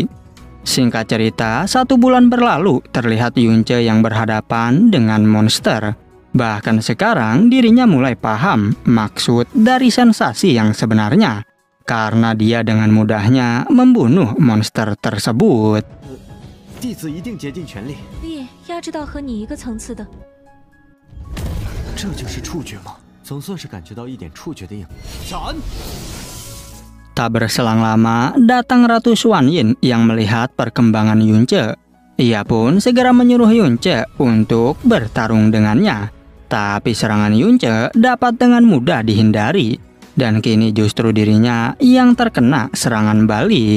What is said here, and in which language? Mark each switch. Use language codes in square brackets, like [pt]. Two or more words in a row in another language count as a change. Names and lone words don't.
[id] Singkat cerita, 1 bulan berlalu terlihat Yunce yang berhadapan dengan monster. Bahkan sekarang dirinya mulai paham maksud dari sensasi yang sebenarnya. Karena dia dengan mudahnya membunuh monster tersebut. [zh] 弟子一定竭尽全力。力压制到和你一个层次的。这就是触觉吗？总算是感觉到一点触觉的影。斩！ [id] Tak berselang lama, datang Ratu Xuan Yin yang melihat perkembangan Yunce. Ia pun segera menyuruh Yunce untuk bertarung dengannya. Tapi serangan Yunce dapat dengan mudah dihindari. Dan kini justru dirinya yang terkena serangan balik.